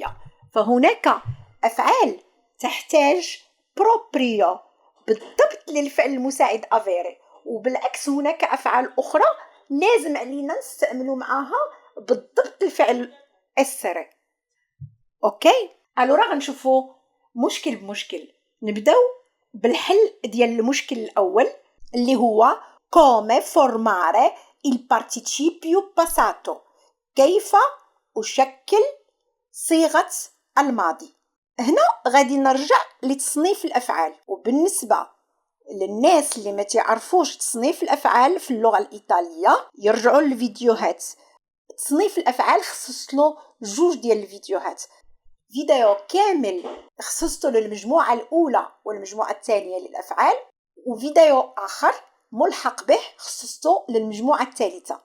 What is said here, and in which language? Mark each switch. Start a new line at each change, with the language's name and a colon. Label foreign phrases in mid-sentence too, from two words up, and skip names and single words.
Arabic: فهناك أفعال تحتاج بروبريو بالضبط للفعل المساعد avere، وبالعكس هناك أفعال أخرى لازم علينا نستعملوا معها بالضبط الفعل essere. اوكي، الورا غنشوفوا مشكل بمشكل. نبداو بالحل ديال المشكل الاول اللي هو
Italian: come formare il participio passato.
Arabic: كيف أشكل صيغة الماضي. هنا غادي نرجع لتصنيف الأفعال، وبالنسبة للناس اللي ما تعرفوش تصنيف الأفعال في اللغة الإيطالية يرجعوا للفيديوهات. تصنيف الأفعال خصصت له جوج ديال الفيديوهات، فيديو كامل خصصته للمجموعة الأولى والمجموعة الثانية للأفعال، وفيديو آخر ملحق به خصصته للمجموعة الثالثة.